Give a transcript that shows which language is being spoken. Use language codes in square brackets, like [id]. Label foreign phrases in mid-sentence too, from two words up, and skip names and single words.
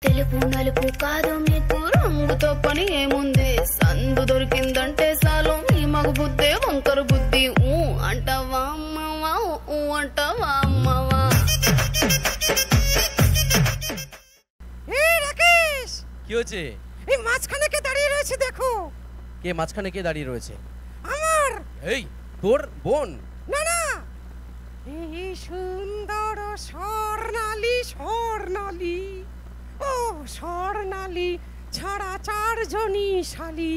[te] తెలుపు నలుపు కాదు నీకు రంగుతో పని ఏముంది సందు దొరికిందంటే చాలు నీ మగ బుద్ధే వంకర బుద్ధి ఊ అంటావా అమ్మవా ఊ అంటావా అమ్మవా [bn] রাকেশ কি হচ্ছে? এই মাঝখানে কে দাঁড়িয়ে রয়েছে দেখো। কে মাঝখানে কে দাঁড়িয়ে রয়েছে? আমার। এই তোর বোন? না না, এই সুন্দর স্বর্ণালী স্বর্ণালী, ও স্বর্ণালী ছাড়া চারজনই শালি।